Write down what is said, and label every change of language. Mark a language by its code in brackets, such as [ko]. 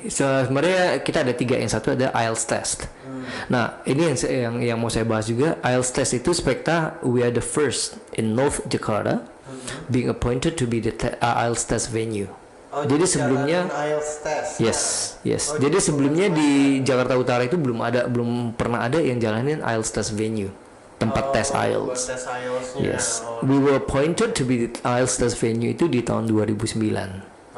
[id] Sebenarnya kita ada 3, yang satu ada IELTS test. Nah, ini yang mau saya bahas juga. [en] IELTS test [id] itu [en] Spekta, we are the first in North Jakarta being appointed to be the IELTS test venue. [id] Jadi sebelumnya IELTS test. [en] Yes. [id] Jadi sebelumnya di Jakarta Utara itu belum pernah ada yang jalanin IELTS test venue. Tempat tes IELTS. Tes IELTS-nya. [en] Yes. We were appointed to be the IELTS test venue [id] itu di tahun 2009.